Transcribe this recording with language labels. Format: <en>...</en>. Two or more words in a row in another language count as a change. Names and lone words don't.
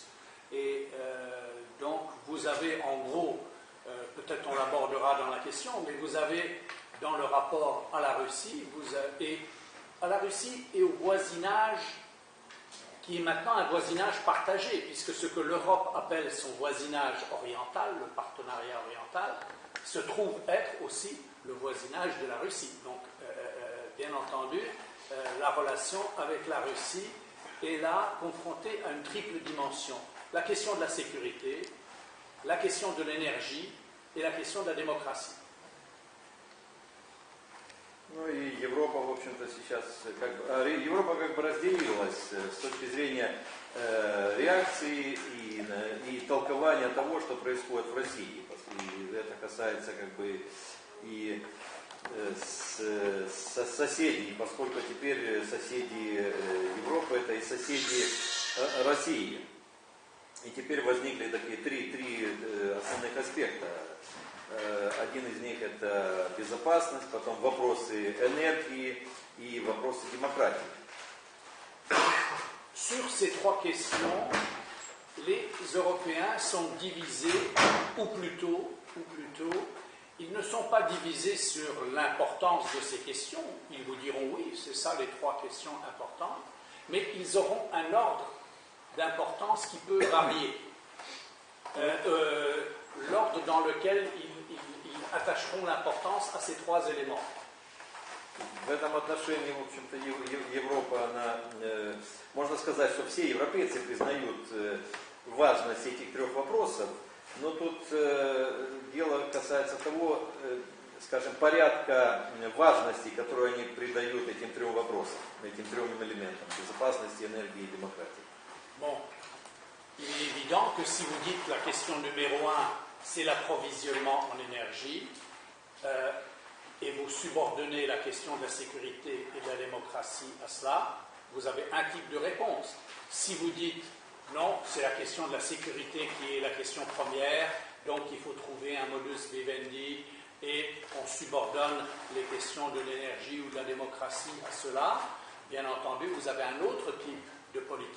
<fr>Et donc, vous avez en gros, peut-être on l'abordera dans la question, mais vous avez dans le rapport à la Russie, à la Russie et au voisinage qui est maintenant un voisinage partagé, puisque ce que l'Europe appelle son voisinage oriental, le partenariat oriental, se trouve être aussi le voisinage de la Russie. Donc, bien entendu, la relation avec la Russie est là confrontée à une triple dimension. La question de la sécurité, la question de l'énergie et la question de la démocratie.</fr> <ru>Ну и Европа, в общем-то, сейчас Европа как бы разделилась с точки зрения реакции и толкования того, что происходит в России. И это касается как бы и соседей, поскольку теперь соседи Европы это и соседи России. И теперь возникли такие три основных аспекта. Один из них это безопасность, потом вопросы энергии и вопросы демократии.</ru> <fr>Sur ces trois questions, les Européens sont divisés, ou plutôt, ils ne sont pas divisés sur l'importance de ces questions. Ils vous diront oui, c'est ça les trois questions importantes, mais ils auront un ordre d'importance qui peut varier. L'ordre dans lequel ils attacheront l'importance à ces trois éléments.</fr> <ru>В этом отношении, в общем-то, Европа, она, можно сказать, что все европейцы признают важность этих трех вопросов, но тут дело касается того, скажем, порядка важности, которую они придают этим трем вопросам, этим трем элементам: безопасности, энергии и демократии.</ru> <fr>Bon, il est évident que si vous dites la question numéro 1, c'est l'approvisionnement en énergie, et vous subordonnez la question de la sécurité et de la démocratie à cela, vous avez un type de réponse. Si vous dites non, c'est la question de la sécurité qui est la question première, donc il faut trouver un</fr> <la>modus vivendi</la> <fr>et on subordonne les questions de l'énergie ou de la démocratie à cela, bien entendu, vous avez un autre type de politique.</fr>